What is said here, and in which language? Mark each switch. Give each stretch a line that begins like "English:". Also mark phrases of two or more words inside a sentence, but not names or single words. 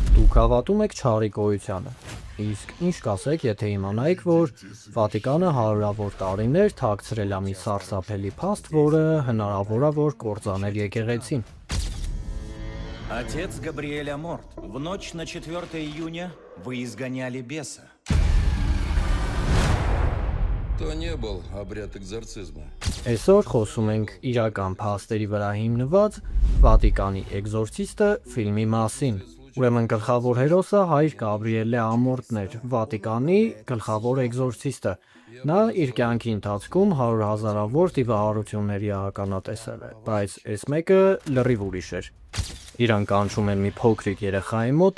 Armenian: Դուք հավատում եք չարի գոյությանը։ Իսկ ինչ կասեք, եթե իմանայիք, որ Վատիկանը հարյուրավոր տարիներ թաքցրել է մի սարսափելի փաստ, որը հնարավոր է, որ կործաներ եկեղեցին։
Russian: Отец Габриэль Аморт. В ночь на 4 июня вы изгоняли беса. То не был обряд экзорцизма.
Armenian: Այսօր խոսում ենք իրական փաստերի վրա հիմնված Վատիկանի էկզորցիստը ֆիլմի մասին։ Ուրեմն գլխավոր հերոսը հայր Գաբրիելե Ամորտն էր, Վատիկանի գլխավոր էկզորցիստը։ Նա իր կյանքի ընթացքում հազարավոր դիվահարությունների ականատեսել է, բայց այս մեկը լրիվ ուրիշ էր։ Իրան կանչում են մի փոքրիկ երեխայի մոտ,